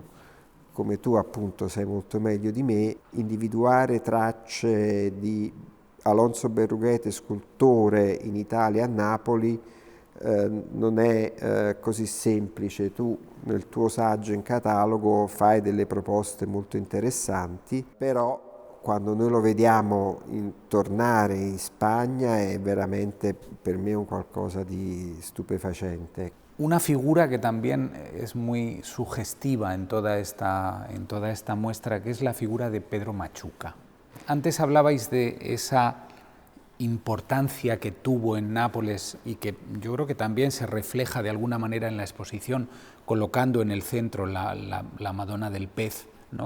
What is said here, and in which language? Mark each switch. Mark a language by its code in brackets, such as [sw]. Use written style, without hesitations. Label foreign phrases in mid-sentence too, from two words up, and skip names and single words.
[it] Come tu appunto sai molto meglio di me, individuare tracce di Alonso Berruguete, scultore in Italia a Napoli, non è così semplice. Tu nel tuo saggio in catalogo fai delle proposte molto interessanti, però quando noi lo vediamo tornare in Spagna è veramente per me un qualcosa di stupefacente. [es] Una figura que también es muy sugestiva en toda esta muestra, que es la figura de Pedro Machuca. Antes hablabais de esa importancia que tuvo en Nápoles y que yo creo que también se refleja de alguna manera en la exposición colocando en el centro la Madonna del Pez, ¿no?